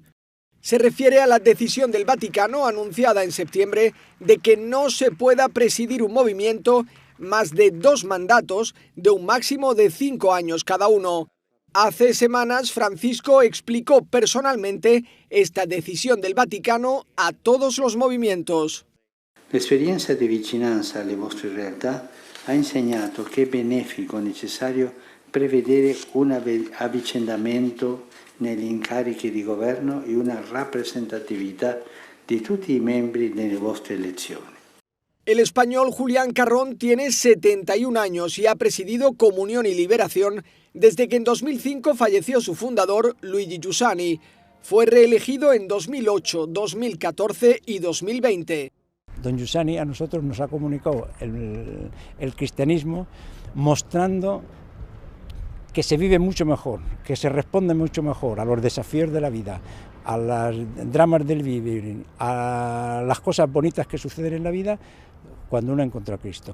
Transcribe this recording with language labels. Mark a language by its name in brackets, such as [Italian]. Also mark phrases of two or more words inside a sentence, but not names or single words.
[Spanish] Se refiere a la decisión del Vaticano, anunciada en septiembre, de que no se pueda presidir un movimiento más de 2 mandatos de un máximo de 5 años cada uno. Hace semanas, Francisco explicó personalmente esta decisión del Vaticano a todos los movimientos. [Italian] L'esperienza di vicinanza alle vostre realtà ha insegnato che è benefico e necessario prevedere un avvicendamento negli incarichi di governo e una rappresentatività di tutti i membri delle vostre elezioni. [Spanish] El español Julián Carrón tiene 71 años y ha presidido Comunión y Liberación desde que en 2005 falleció su fundador, Luigi Giussani. Fue reelegido en 2008, 2014 y 2020. Don Giussani a nosotros nos ha comunicado el cristianismo mostrando que se vive mucho mejor, que se responde mucho mejor a los desafíos de la vida, a los dramas del vivir, a las cosas bonitas que suceden en la vida cuando uno encuentra a Cristo.